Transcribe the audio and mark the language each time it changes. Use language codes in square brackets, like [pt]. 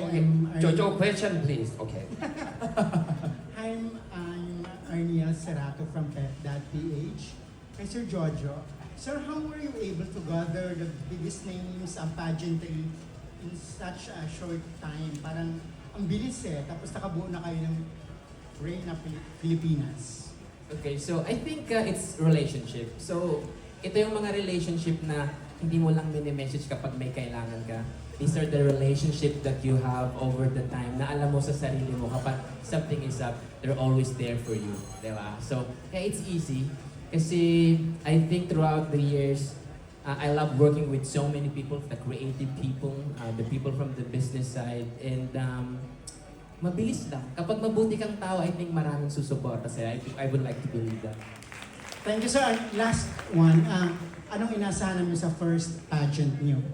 [en] Okay. I'm Jojo, question please. Okay. I'm Arniel Cerato from Pep.ph. Kay Sir Jojo, Sir, how were you able to gather the biggest names of pageantry in such a short time? [tl] Parang ang bilis eh, tapos nakabuo na kayo ng Reina Filipinas. [en] Okay, so I think it's relationship. [tl] So, ito yung mga relationship na hindi mo lang mini-message kapag may kailangan ka. [en] These are the relationship that you have over the time [tl] na alam mo sa sarili mo kapag [en] something is up, they're always there for you. Diba? So, kaya it's easy. Kasi I think throughout the years, I love working with so many people, the creative people, the people from the business side, and [tl] mabilis lang. Kapag mabuti kang tao, I think maraming susuporta sa'yo. [en] I would like to believe that. Thank you, sir. [tl] Last one, anong inasahan mo sa first pageant niyo?